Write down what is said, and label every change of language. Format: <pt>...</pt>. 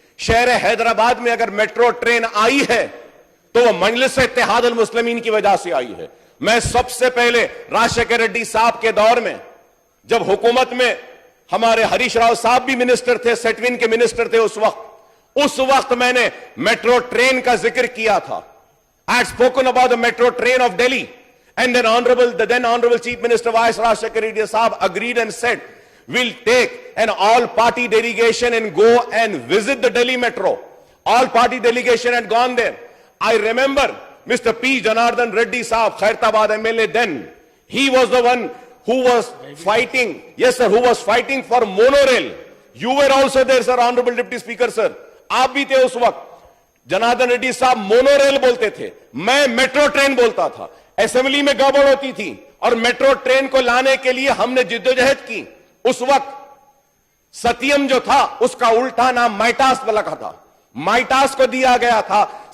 <hi>शहर हैदराबाद में अगर मेट्रो ट्रेन आई है तो वो मजलिस इत्तेहादुल मुस्लिमीन की वजह से आई है। मैं सबसे पहले राजशेखर रेड्डी साहब के दौर में, जब हुकूमत में हमारे हरीश राव साहब भी मिनिस्टर थे, सेटविन के मिनिस्टर थे उस वक्त मैंने मेट्रो ट्रेन का जिक्र किया था।</hi> <en>I had spoken about the metro train of Delhi, and the then honorable Chief Minister Y.S. Rajshekar Reddy Sahab agreed and said, we'll take an all-party delegation and go and visit the Delhi metro. All-party delegation had gone there. I remember Mr. P. Janardhan Reddy Sahab, Khairtabad MLA then, he was the one who was fighting, yes sir, who was fighting for monorail. You were also there, sir, honorable Deputy Speaker, sir.</en> <hi>आप भी थे उस वक्त। जनार्दन रेड्डी साहब monorail बोलते थे, मैं metro train बोलता था। असेंबली में गड़बड़ होती थी और मेट्रो ट्रेन को लाने के लिए हमने जिद्दोजहद की। उस वक्त सत्यम जो था उसका उल्टा नाम माइटास रखा था, माइटास को दिया गया था।</hi>